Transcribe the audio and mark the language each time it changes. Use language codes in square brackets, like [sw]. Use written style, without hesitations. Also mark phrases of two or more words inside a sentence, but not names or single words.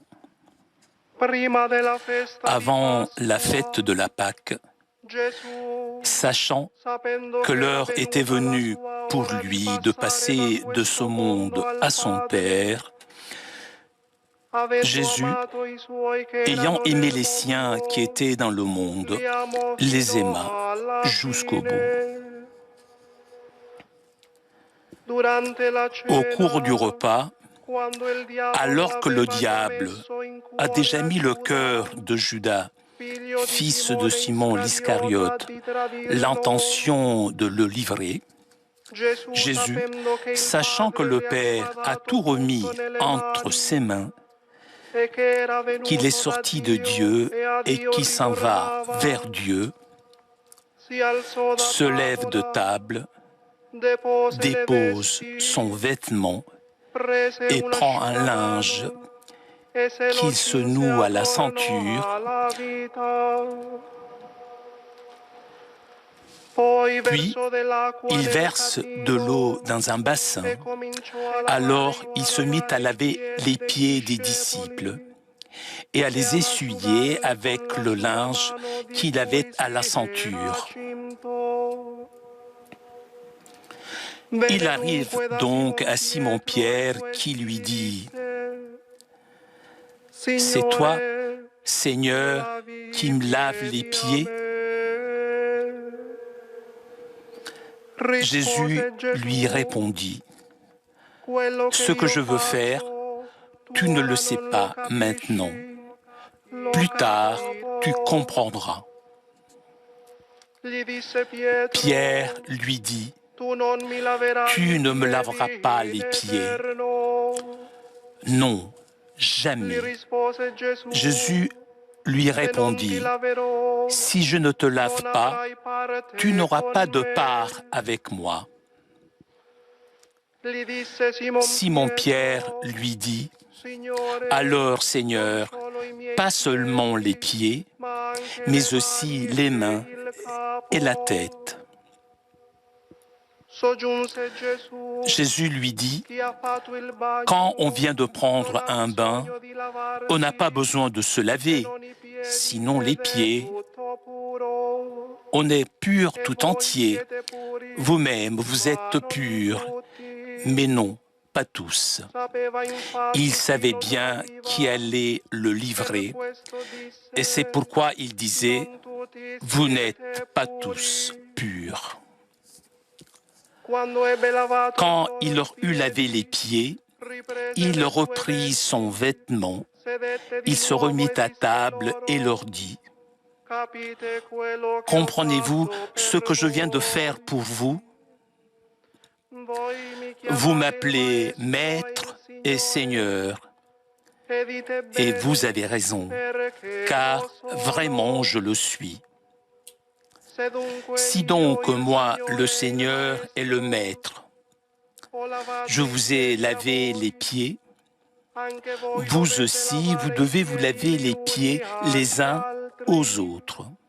[it] Prima della festa di [fr] Avant [it] Pasqua, [fr] la fête de la Pâque, [it] Gesù, [fr] sachant [it] sapendo [fr] que l'heure [it] era [fr] était [it] venuta la [fr] venue [it] sua [fr] pour [it] ora di [fr] lui de [it] passare [fr] passer [it] da [fr] de ce [it] questo [fr] monde [it] mondo al [fr] à son [it] Padre, [fr] Père, [it] avendo [fr] Jésus, [it] amato i suoi che [fr] ayant [it] erano [fr] aimé [it] nel [fr] les siens [it] mondo, [fr] qui étaient dans le monde, [it] li amò [fr] les [it] fino [fr] aima [it] alla [fr] jusqu'au bout. [it] fine. Durante la [fr] Au [it] cena, [fr] cours du repas, [it] quando il diavolo [fr] alors que le [it] aveva già [fr] diable [it] messo in [fr] a [it] cuore [fr] déjà [it] a [fr] mis le [it] Giuda, [fr] cœur de Judas, [it] figlio di [fr] fils de Simon [it] Simone Iscariota, [fr] l'Iscariote, [it] di tradirlo, [fr] l'intention de le livrer, [it] Gesù, [fr] Jésus, [it] sapendo che il [fr] sachant que [it] Padre [fr] le [it] gli [fr] Père [it] aveva [fr] a [it] dato [fr] tout remis [it] tutto nelle [fr] entre [it] mani [fr] ses mains, [it] e che era [fr] qu'il est [it] venuto da [fr] sorti de [it] Dio [fr] Dieu [it] e a [fr] et [it] Dio [fr] qui s'en va [it] ritornava, [fr] vers Dieu, [it] si alzò da [fr] se lève de [it] tavola, [fr] table, [it] depose le [fr] dépose [it] vesti, [fr] son vêtement [it] prese [fr] et [it] un [fr] prend un linge [it] asciugamano e se lo [fr] qu'il se [it] cinse [fr] noue à la [it] attorno [fr] ceinture, [it] alla vita. Poi [fr] puis [it] versò dell'acqua [fr] il [it] nel [fr] verse de l'eau [it] catino [fr] dans un bassin. [it] e cominciò a [fr] Alors il se mit à [it] lavare i [fr] laver les [it] piedi [fr] pieds [it] dei [fr] des disciples [it] discepoli [fr] et à [it] e [fr] les [it] ad [fr] essuyer [it] asciugarli con [fr] avec [it] la [fr] le [it] sua [fr] linge [it] mano di [fr] qu'il avait [it] cui [fr] à la [it] si era [fr] ceinture. [it] cinto. [fr] Il [it] Venne [fr] arrive [it] dunque da [fr] donc [it] Simon [fr] à Simon-Pierre [it] Pietro e [fr] qui lui [it] gli [fr] dit [it] disse: [fr] « C'est toi, [it] Signore, [fr] Seigneur, [it] lavi [fr] qui [it] i [fr] me lave les [it] piedi a [fr] pieds ?» [it] me. [fr] Jésus [it] Rispose [fr] lui [it] Gesù: [fr] répondit [it] Quello « che [fr] Ce que [it] io [fr] je veux faire, [it] faccio, tu [fr] tu ne le [it] ora [fr] sais [it] non lo [fr] pas maintenant. [it] capisci, lo [fr] Plus tard, [it] capirò [fr] tu [it] dopo. [fr] comprendras. » [it] Gli disse Pietro: [fr] Pierre lui dit [it] Tu non mi laverai « i [fr] Tu ne me laveras [it] piedi [fr] pas [it] in [fr] les pieds. [it] eterno. [fr] Non, [it] Gli [fr] jamais. » [it] rispose Gesù: [fr] Jésus lui [it] Se non ti [fr] répondit [it] laverò, [fr] « Si je ne te lave [it] non [fr] pas, [it] avrai parte [fr] tu n'auras [it] con [fr] pas de [it] me. [fr] part avec moi. » [it] Gli disse Simon [fr] Simon-Pierre [it] Pietro: [fr] lui dit [it] Signore, [fr] « Alors, [it] non [fr] Seigneur, [it] solo i miei [fr] pas seulement les [it] piedi, [fr] pieds, [it] ma anche le [fr] mais aussi [it] mani [fr] les [it] e [fr] mains [it] il capo. [fr] et la tête. » [it] Soggiunse Gesù: [fr] Jésus lui dit [it] Chi ha fatto il bagno [fr] Quand on vient de [it] non [fr] prendre [it] ha [fr] un bain, [it] bisogno di lavarsi, [fr] on n'a pas besoin de se se laver, [it] non i piedi, [fr] sinon les [it] ed è [fr] pieds. [it] tutto puro. [fr] On est pur [it] E [fr] tout [it] voi [fr] entier. [it] siete puri, [fr] Vous-même, vous [it] ma [fr] êtes [it] non [fr] purs, [it] tutti. [fr] mais non, pas tous. [it] Sapeva infatti [fr] Il [it] chi [fr] savait [it] lo [fr] bien qui [it] tradiva. [fr] allait le [it] Per [fr] livrer, [it] questo disse: [fr] et c'est pourquoi il disait [it] Non tutti [fr] Vous [it] siete [fr] n'êtes pas tous [it] puri. [fr] purs. [it] Quando ebbe lavato [fr] Quand [it] loro [fr] il [it] i [fr] leur eut lavé les [it] piedi, [fr] pieds, [it] riprese [fr] il [it] le sue [fr] reprit son [it] vesti, [fr] vêtement, [it] sedette di [fr] il se [it] nuovo [fr] remit [it] e [fr] à [it] disse [fr] table et leur [it] loro: [fr] dit [it] Capite quello che ho [fr] Comprenez-vous [it] fatto [fr] ce [it] per [fr] que je viens de faire [it] voi? [fr] pour vous? [it] Voi mi [fr] Vous [it] chiamate il [fr] m'appelez [it] Maestro e il [fr] Maître et [it] Signore, [fr] Seigneur, [it] e dite [fr] et [it] bene, [fr] vous avez raison, [it] perché lo [fr] car [it] sono. [fr] vraiment je le suis. Si donc moi, le Seigneur, est le Maître, je vous ai lavé les pieds, vous aussi, vous devez vous laver les pieds les uns aux autres.